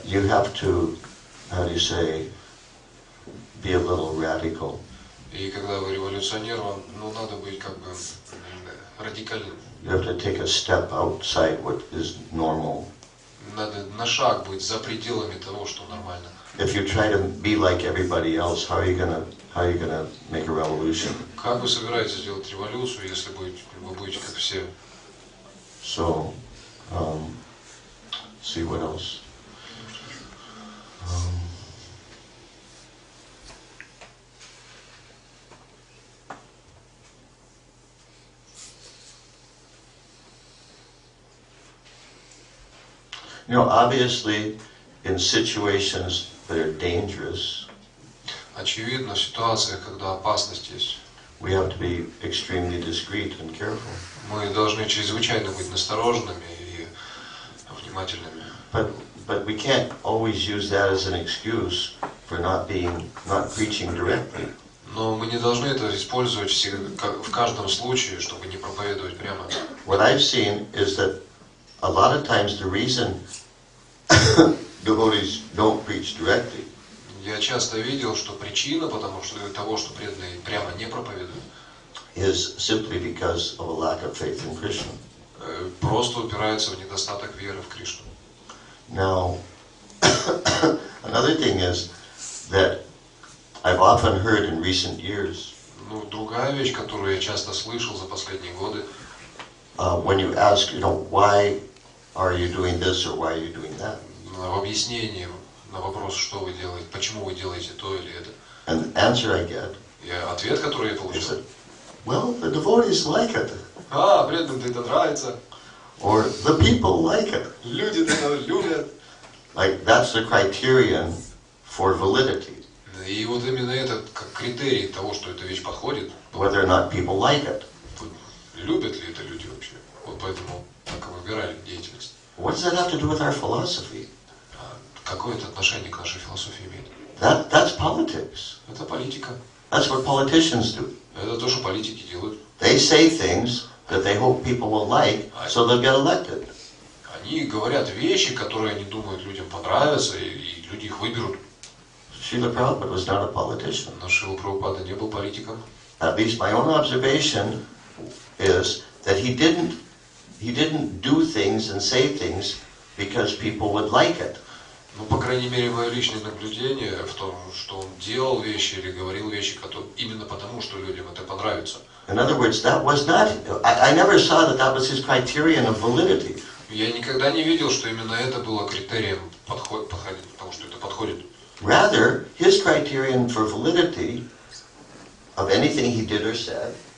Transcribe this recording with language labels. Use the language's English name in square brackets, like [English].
[English] you have to, how do you say, be a little radical. [Russian] и когда вы революционер, вам надо быть как бы радикальным. [English] You have to take a step outside what is normal. [Russian] Надо на шаг быть за пределами того, что нормально. [English] If you try to be like everybody else, how are you gonna make a revolution? [Russian] Как вы собираетесь сделать революцию, если вы будете как все? [English] So, see what else. You know, obviously, in situations that are dangerous, [Russian] Очевидно, в ситуациях, когда опасность есть, [English] we have to be extremely discreet and careful. [Russian] мы должны чрезвычайно быть настороженными и внимательными. [English] But we can't always use that as an excuse for not preaching directly. [Russian] Но мы не должны это использовать в каждом случае, чтобы не проповедовать прямо. [English] What I've seen is that a lot of times the reason devotees don't preach directly [Russian] Я часто видел, что причина того, что преданные прямо не проповедуют, [English] is simply because of a lack of faith in Krishna. [Russian] просто упирается в недостаток веры в Кришну. [English] Now, another thing is that I've often heard in recent years, [Russian] Другая вещь, которую я часто слышал за последние годы, [English] when you ask, why are you doing this or why are you doing that? [Russian] в объяснении на вопрос, что вы делаете, почему вы делаете то или это. [English] And the answer I get [Russian] Ответ, который я [English] is [Russian] получил, [English] that, well, the devotees like it, [Russian] преданным-то это нравится, [English] or the people like it. [Russian] люди-то это любят. [English] Like, that's the criterion for validity, [Russian] И вот именно это как критерий того, что эта вещь подходит, [English] whether or not people like it. [Russian] любят ли это люди вообще. Вот поэтому так и выбирали деятельность. [English] What does that have to do with our philosophy? [Russian] Какое это отношение к нашей философии имеет? [English] That's politics. [Russian] Это политика. [English] That's what politicians do. [Russian] Это то, что политики делают. [English] They say things that they hope people will like, so they'll get elected. [Russian] Они говорят вещи, которые они думают людям понравятся, и люди их выберут. [English] Srila Prabhupada was not a politician. [Russian] Но Шрила Прабхупада не был политиком. [English] At least my own observation is that he didn't do things and say things because people would like it. [Russian] По крайней мере, мое личное наблюдение в том, что он делал вещи или говорил вещи, именно потому, что людям это понравится. [English] In other words, that was not, I never saw that was his criterion of validity. [Russian] Я никогда не видел, что именно это было критерием потому что это подходит. [English] Rather, his criterion for validity of anything he did or said